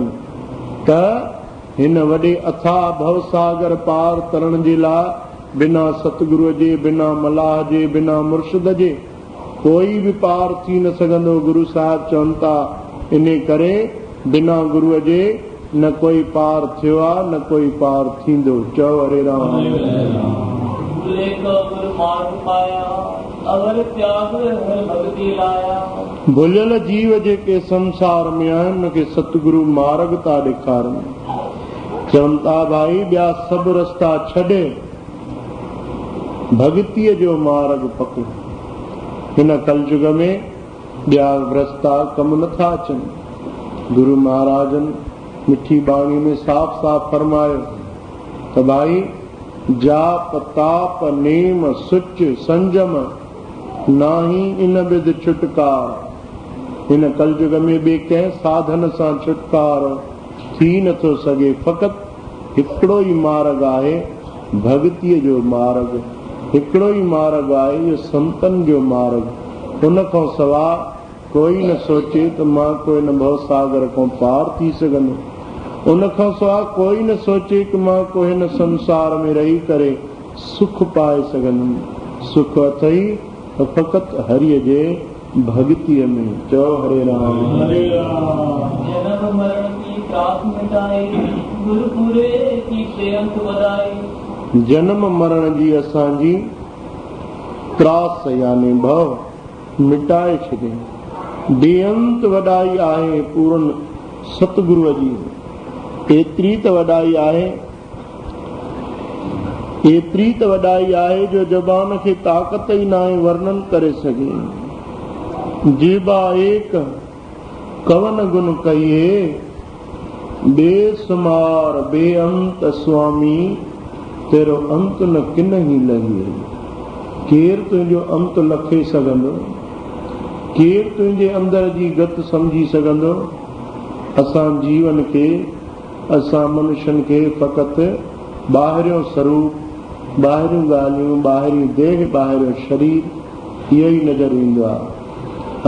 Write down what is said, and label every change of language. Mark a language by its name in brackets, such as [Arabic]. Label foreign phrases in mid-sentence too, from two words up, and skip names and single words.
[Sindhi] त हिन वॾे अथाह भवसागर पार तरण जे लाइ बिना सतगुरूअ जे, बिना मलाह जे, बिना मुर्शिद जे कोई बि पार थी न सघंदो। गुरु साहिब चवनि था इन करे बिना गुरूअ जे न कोई पार थियो आहे न कोई पार थींदो। चओ हरे राम। भुलियल जीव जेके संसार में आहिनि उनखे सतगुरू मार्ग था ॾेखारनि। चवनि था भाई ॿिया सभु रस्ता छॾे भगतीअ जो मार्ग पकड़। हिन कलयुग में ॿिया रस्ता कमु नथा अचनि। गुरु महाराजनि मिठी बाणी में साफ़ साफ़ फरमायो त भाई [Punjabi] ਜਾਪ ਤਾਪ ਨੇਮ ਸੁਚ ਸੰਜਮ ਨਾਹੀ ਇਨ ਬਿਦ ਛੁਟਕਾਰ। [Sindhi] हिन कलयुग में ॿिए कंहिं साधन सां छुटकारो थी नथो सघे। फ़क़ति हिकिड़ो ई मार्ग आहे भगतीअ जो मार्ग, हिकिड़ो ई मार्ग आहे इहो संतनि जो मार्ग। उन खां सवाइ कोई न सोचे त मां कोई न भवसागर खां पार थी सघंदो। उन खां सवाइ कोई न सोचे कि मां को हिन संसार में रही करे सुख पाए सघंदुमि। सुख अथई त फ़क़ति हरिअ जे भॻतीअ में। चओ हरे राम हरे राम। [Punjabi] ਜਨਮ ਮਰਣ ਕੀ ਤ੍ਰਾਸ ਮਿਟਾਈ, ਗੁਰੁ ਪੂਰੇ ਕੀ ਬੇਅੰਤ ਵਧਾਈ। [Sindhi] जन्म मरण जी असांजी त्रास यानी भव मिटाए छॾे। बेअंत वॾाई आहे पूरन सतगुरुअ जी। एतिरी त वॾाई आहे, एतिरी त वॾाई आहे जो ज़बान खे ताक़त ई न आहे वर्णन करे सघे। [Punjabi] ਜੀਬਾ ਏਕ ਕਵਨ ਗੁਣ ਕਹੀਏ, ਬੇਸੁਮਾਰ ਬੇਅੰਤ ਸ੍ਵਾਮੀ, ਤੇਰੋ ਅੰਤ ਨ ਕਿਨ ਹੀ ਲਗੇ। [Sindhi] केरु तुंहिंजो अंत लखे सघंदो, केरु तुंहिंजे अंदर जी गत सम्झी सघंदो। असां जीवन खे, असां मनुष्यनि खे फ़क़ति ॿाहिरियों स्वरूप, ॿाहिरियूं ॻाल्हियूं, ॿाहिरी देह, ॿाहिरियों शरीर इहो ई नज़र ईंदो आहे।